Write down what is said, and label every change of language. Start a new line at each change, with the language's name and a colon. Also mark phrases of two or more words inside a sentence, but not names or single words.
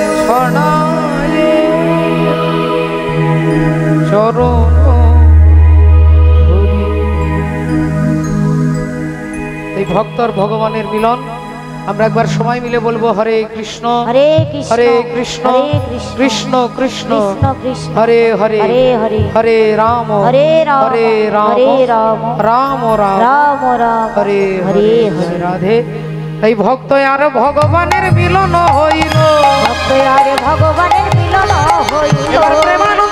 Bangla: কণায় চরণ ধরি। এই ভক্তর ভগবানের মিলন আমরা একবার সময় মিলে বলবো হরে কৃষ্ণ হরে কৃষ্ণ হরে কৃষ্ণ হরে কৃষ্ণ কৃষ্ণ কৃষ্ণ কৃষ্ণ কৃষ্ণ হরে হরে হরে হরে হরে রাম হরে রাম হরে রাম হরে রাম রাম রাম রাম রাম হরে হরে হরে হরে রাধে। এই ভক্ত আর ভগবানের মিলন হইল ভক্ত আর ভগবানের মিলন হইল এবার প্রেমা